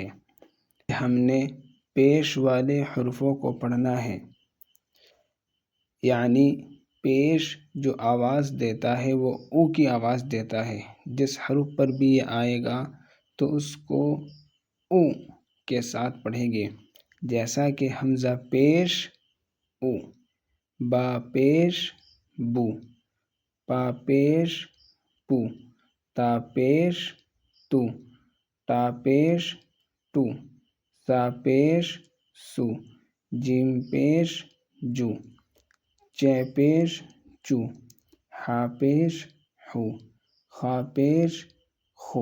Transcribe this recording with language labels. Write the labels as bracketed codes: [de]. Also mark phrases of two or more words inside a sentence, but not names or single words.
[ur] ہم نے پیش والے حروفوں کو پڑھنا ہے، یعنی پیش جو آواز دیتا ہے وہ او کی آواز دیتا ہے۔ جس حرف پر بھی یہ آئے گا تو اس کو او کے ساتھ پڑھیں گے، جیسا کہ حمزہ پیش او، با پیش بو، پا پیش پو، تا پیش تو، ٹا پیش ٹو، سا پیش سو، جیم پیش جو، چے پیش چو، ہا پیش ہو، خا پیش خو۔